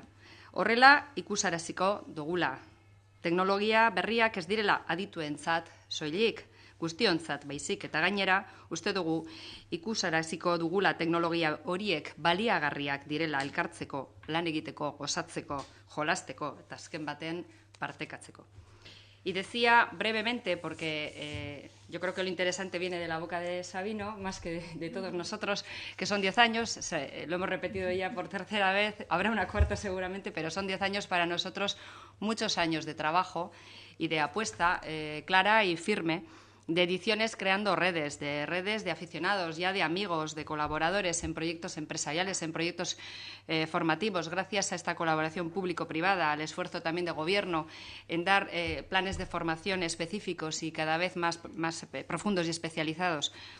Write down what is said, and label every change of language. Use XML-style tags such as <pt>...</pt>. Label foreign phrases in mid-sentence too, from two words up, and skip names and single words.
<eu>Horrela ikusaraziko dugula. Teknologia berriak ez direla adituentzat soilik, guztiontzat baizik, eta gainera uste dugu ikusaraziko dugula teknologia horiek baliagarriak direla elkartzeko, lan egiteko, gozatzeko, jolasteko eta azken baten partekatzeko.</eu> <es>Y decía brevemente, porque yo creo que lo interesante viene de la boca de Sabino, más que de todos nosotros, que son 10 años, lo hemos repetido ya por tercera vez, habrá una cuarta seguramente, pero son 10 años para nosotros, muchos años de trabajo y de apuesta clara y firme, de ediciones creando redes de aficionados, ya de amigos, de colaboradores en proyectos empresariales, en proyectos formativos, gracias a esta colaboración público-privada, al esfuerzo también de gobierno en dar planes de formación específicos y cada vez más profundos y especializados.</es>